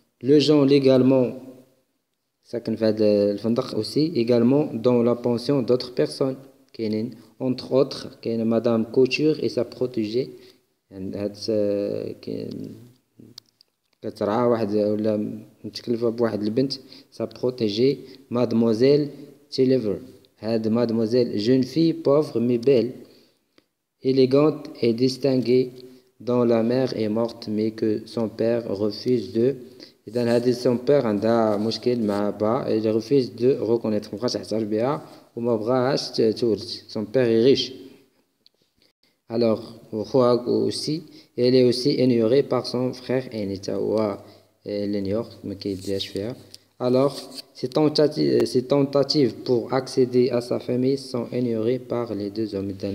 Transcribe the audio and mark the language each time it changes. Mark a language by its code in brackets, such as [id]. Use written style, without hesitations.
[fr] Le gens légalement [ar] ساكن في هذا الفندق [fr] aussi également dans la pension d'autres personnes [ar] كاينين [fr] entre autres [ar] كاينه مدام كوتور [fr] et sa protégée. [ar] هاد كترعى واحد ولا متكلفة بواحد البنت [fr] sa protégée mademoiselle Tillever. هاد mademoiselle jeune fille pauvre mais belle, élégante et distinguée dont la mère est morte mais que son père refuse de. [ar] إذن هذه son père عندها مشكل مع با, [fr] il refuse de reconnaître, [ar] مبغاش يعترف بها وما بغاهاش تورث. [fr] son père est riche. Alors [ar] وخوها [fr] aussi, elle est aussi ignorée par son frère aîné, [ar] تا هو [fr] l'ignore [ar] ما كيديهاش فيها. [fr] Alors ces tentatives pour accéder à sa famille sont ignorées par les deux hommes.